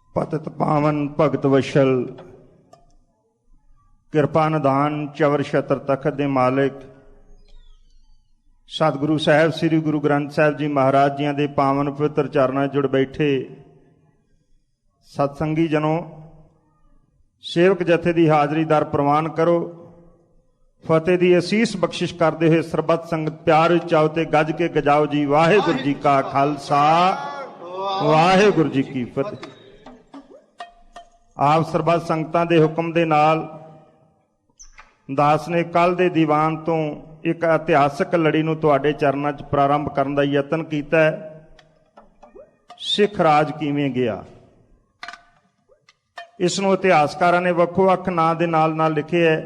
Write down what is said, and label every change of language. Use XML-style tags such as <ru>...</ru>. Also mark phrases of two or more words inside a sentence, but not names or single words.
<pa>ਪਤਿਤ ਪਾਵਨ ਭਗਤ ਵਛਲ ਕਿਰਪਾ ਨਿਧਾਨ ਚਵਰ ਛਤਰ ਤਖ਼ਤ ਦੇ ਮਾਲਕ ਸਤਿਗੁਰੂ ਸਾਹਿਬ ਸ੍ਰੀ ਗੁਰੂ ਗ੍ਰੰਥ ਸਾਹਿਬ ਜੀ ਮਹਾਰਾਜ ਜੀ ਕੇ ਪਾਵਨ ਪਵਿੱਤਰ ਚਰਨੋਂ ਜੁੜ ਬੈਠੇ ਸਤਿਸੰਗੀ ਜਨੋਂ, ਸੇਵਕ ਜਥੇ ਕੀ ਹਾਜ਼ਰੀ ਦਰ ਪਰਵਾਨ ਕਰੋ। ਫ਼ਤਿਹ ਕੀ ਅਸੀਸ ਬਖ਼ਸ਼ਿਸ਼ ਕਰਤੇ ਹੁਏ ਸਰਬੱਤ ਸੰਗਤ ਪਿਆਰ ਚਾਓ ਤੇ ਗੱਜ ਕੇ ਗਜਾਓ ਜੀ। ਵਾਹਿਗੁਰੂ ਜੀ ਕਾ ਖ਼ਾਲਸਾ ਵਾਹਿਗੁਰੂ ਜੀ ਕੀ ਫ਼ਤਿਹ। ਆਪ ਸਰਬੱਤ ਸੰਗਤਾਂ ਦੇ ਹੁਕਮ ਦੇ ਨਾਲ ਦਾਸ ਨੇ ਕੱਲ੍ਹ ਦੇ ਦੀਵਾਨ ਤੋ ਇੱਕ ਇਤਿਹਾਸਕ ਲੜੀ ਨੂੰ ਤੁਹਾਡੇ ਚਰਨਾਂ ਚ ਪ੍ਰਾਰੰਭ ਕਰਨ ਦਾ ਯਤਨ ਕੀਤਾ ਹੈ। ਸਿੱਖ ਰਾਜ ਕਿਵੇਂ ਗਿਆ, ਇਸ ਨੂੰ ਇਤਿਹਾਸਕਾਰਾਂ ਨੇ ਵੱਖੋ-ਵੱਖ ਨਾਂ ਦੇ ਨਾਲ ਨਾਲ ਲਿਖੇ ਹੈ।</pa>